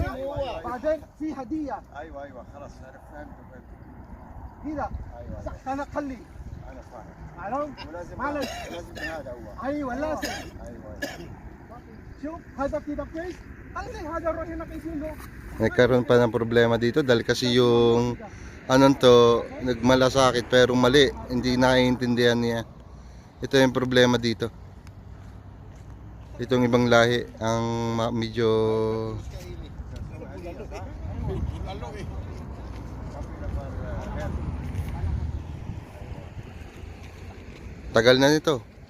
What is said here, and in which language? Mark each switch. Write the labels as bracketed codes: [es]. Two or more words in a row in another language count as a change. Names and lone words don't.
[ar] هنا. هو. بعدين في هدية ايوه خلاص انا فهمت كذا. ايوه انا خلي انا فاهم معلوم؟ ولازم معلش. لازم هذا هو ايوه لازم. ايوه شوف هذا كذا كويس. خلي هذا روح هناك يشيله. [tl] Nagkaroon pa ng problema dito dahil kasi yung anong to nagmalasakit pero mali, hindi naiintindihan niya. Ito yung problema dito. Itong ibang lahi ang medyo tagal na nito.